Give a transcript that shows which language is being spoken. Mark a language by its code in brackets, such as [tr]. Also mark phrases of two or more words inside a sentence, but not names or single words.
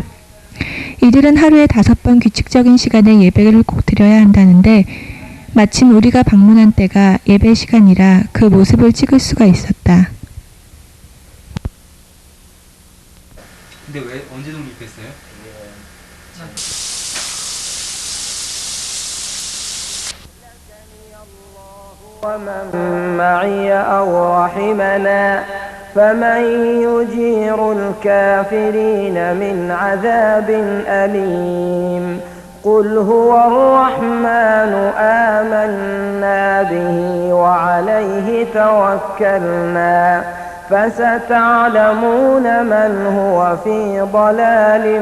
[ko] 이들은 하루에 5번 규칙적인 시간에 예배를 꼭 드려야 한다는데 마침 우리가 방문한 때가 예배 시간이라 그 모습을 찍을 수가 있었다. 근데 왜 언제 독립했어요? [ar] ومن معي أو رحمنا فمن يجير الكافرين من عذاب أليم قل هو الرحمن آمنا به وعليه توكلنا فستعلمون من هو في ضلال